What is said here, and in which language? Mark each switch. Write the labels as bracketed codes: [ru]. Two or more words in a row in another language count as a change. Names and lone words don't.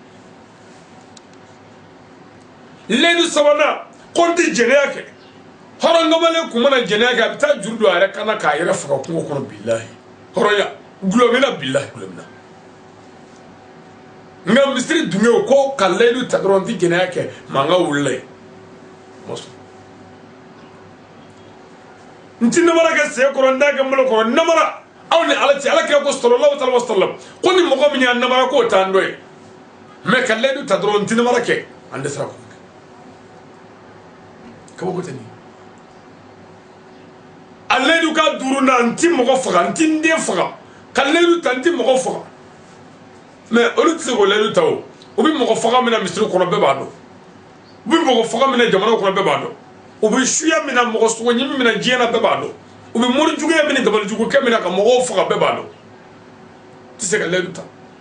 [bm] layidu 3nan ko n ti jɛnɛya kɛ hɔrɔn ŋamalen kun mana jɛnɛya kɛ a bɛ taa juru don a yɛrɛ kan na k'a yɛrɛ faga kungo kɔnɔ bilahi hɔrɔnya gulɔmina bilahi gulɔmina nka misiri dungew ko ka layidu ta dɔrɔn n ti jɛnɛya kɛ mankan wulila yen n ti namara kɛ sen kɔrɔ n t'a kɛ n bolo kɔrɔ namara aw ni ala cɛ ala kira ko [ar] صلى الله عليه وسلم [bm] ko ni mɔgɔ min y'a namara k'o t'an dɔ ye mais ka layidu ta dɔrɔn n ti namara kɛ an dɛsɛra k'o kɛ kabako tɛ nin a layidu ka 5nan n ti mɔgɔ faga n ti n den faga ka layidu ta n ti mɔgɔ faga mais olu tɛ se k'o layidu ta o u bɛ mɔgɔ faga min na misiri kɔnɔ bɛɛ b'a dɔn u bɛ mɔgɔ faga min na jamana kɔnɔ bɛɛ b'a dɔn u bɛ suya min na mɔgɔ sogo ɲimi min na diɲɛ na bɛɛ b'a dɔn u bɛ mori juguya min ni dabali jugukɛ min na ka mɔgɔw faga bɛɛ b'a dɔn tɛ se ka layidu ta